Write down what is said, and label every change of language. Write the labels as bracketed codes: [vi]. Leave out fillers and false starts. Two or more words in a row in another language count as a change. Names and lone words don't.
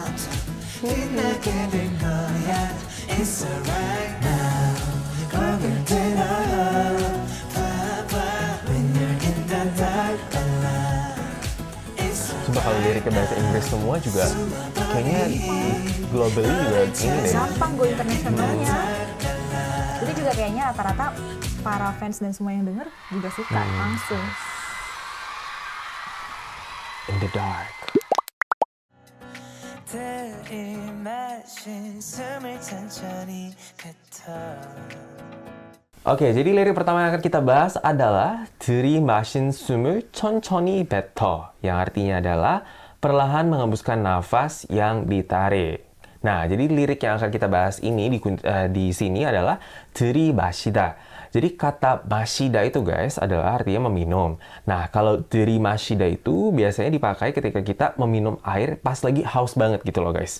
[id] Coba kalau liriknya bahasa Inggris semua juga kayaknya globally juga ini deh. Gampang go internasionalnya. Itu juga kayaknya rata-rata para fans dan semua yang denger juga suka langsung. [en] In the Dark. [id] Oke, jadi lirik pertama yang akan kita bahas adalah [ko] 들이마신 숨을 천천히 뱉어, [id] yang artinya adalah perlahan menghembuskan nafas yang ditarik. Nah, jadi lirik yang akan kita bahas ini di sini adalah 들이마시다. Jadi kata mashida itu guys adalah artinya meminum. Nah, kalau 들이마시다 itu biasanya dipakai ketika kita meminum air pas lagi haus banget gitu loh guys.